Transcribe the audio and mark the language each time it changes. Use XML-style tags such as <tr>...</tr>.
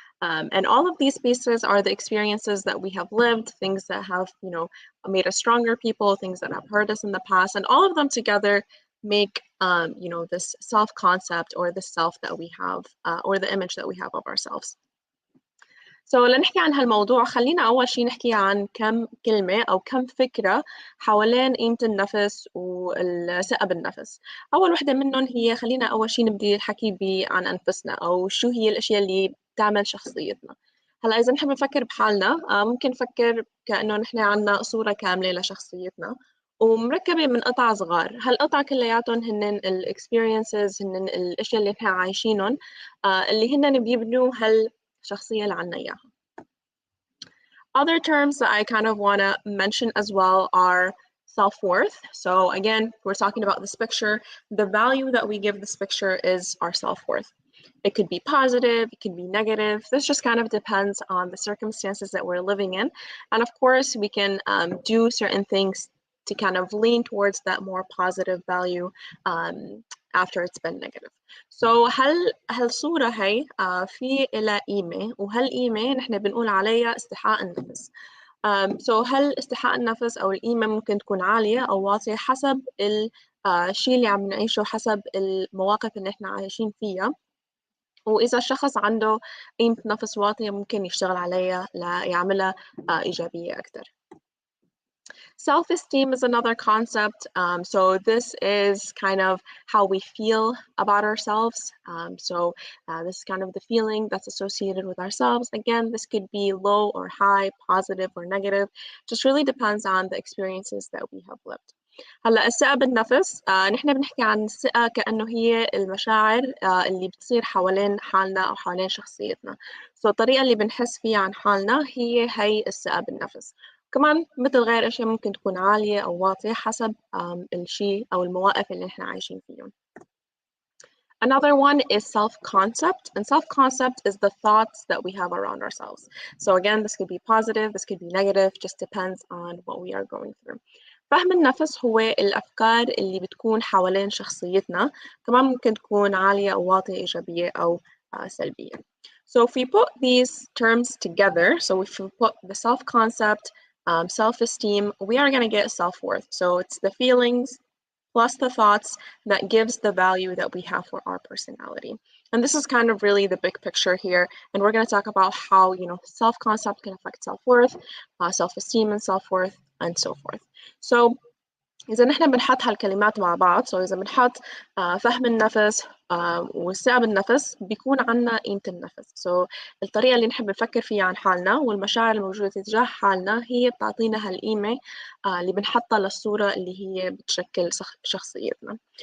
<en>And all of these pieces are the experiences that we have lived, things that have, made us stronger people, things that have hurt us in the past, and all of them together make, this self-concept or the self that we have, or the image that we have of ourselves.</en> <ar>So لنحكي عن هالموضوع، خلينا أول شيء نحكي عن كم كلمة أو كم فكرة حوالين قيمة النفس والثقة بالنفس. أول وحدة منهم هي، خلينا أول شيء نبدي الحكي عن أنفسنا، أو شو هي الأشياء اللي بتعمل شخصيتنا. هلا إذا نحب نفكر بحالنا، ممكن نفكر كأنه نحن عنا صورة كاملة لشخصيتنا ومركبة من قطع صغار. هالقطع كلياتهم هن الاكسبيرينسز، هن الأشياء اللي نحن عايشينهم، اللي هن بيبنوا الشخصية اللي عنا إياها.</ar> <en>Other terms that I kind of want to mention as well are self-worth. So again, we're talking about this picture. The value that we give this picture is our self-worth. It could be positive, it could be negative. This just kind of depends on the circumstances that we're living in. And of course, we can do certain things to kind of lean towards that more positive value after it's been negative.</en> <ar>So هالصورة هي في إلها قيمة، وهالقيمة نحن بنقول عليها استحقاق النفس. So هل استحقاق النفس أو القيمة ممكن تكون عالية أو واطية حسب الشيء اللي عم نعيشه، حسب المواقف اللي احنا عايشين فيها. وإذا الشخص عنده قيمة نفس واطية ممكن يشتغل عليها ليعملها إيجابية أكتر.</ar> <en>Self-esteem is another concept. So this is kind of how we feel about ourselves. This is kind of the feeling that's associated with ourselves. Again, this could be low or high, positive or negative. Just really depends on the experiences that we have lived.</en> <ar>هلا الثقة بالنفس، نحن بنحكي عن الثقة كأنه هي المشاعر اللي بتصير حوالين حالنا أو حوالين شخصيتنا. الطريقة اللي بنحس فيها عن حالنا هي الثقة بالنفس. كمان مثل غير أشياء ممكن تكون عالية أو واطية حسب الشيء أو المواقف اللي نحن عايشين فيهم.</ar> <en>Another one is self-concept, and self-concept is the thoughts that we have around ourselves. So again, this could be positive, this could be negative, just depends on what we are going through.</en> <ar>فهم النفس هو الأفكار اللي بتكون حوالين شخصيتنا، كمان ممكن تكون عالية أو واطية، إيجابية أو سلبية.</ar> <en>So if we put these terms together, so if we put the self-concept, self-esteem, we are going to get self-worth. So it's the feelings plus the thoughts that gives the value that we have for our personality. And this is kind of really the big picture here. And we're going to talk about how, self-concept can affect self-worth, self-esteem and self-worth, and so forth.</en> <ar>So إذا نحن بنحط هالكلمات مع بعض، إذا بنحط فهم النفس والثقة بالنفس، بيكون عنا قيمة النفس. الطريقة اللي نحن بنفكر فيها عن حالنا والمشاعر الموجودة تجاه حالنا هي بتعطينا هالقيمة اللي بنحطها للصورة اللي هي بتشكل شخصيتنا.</ar>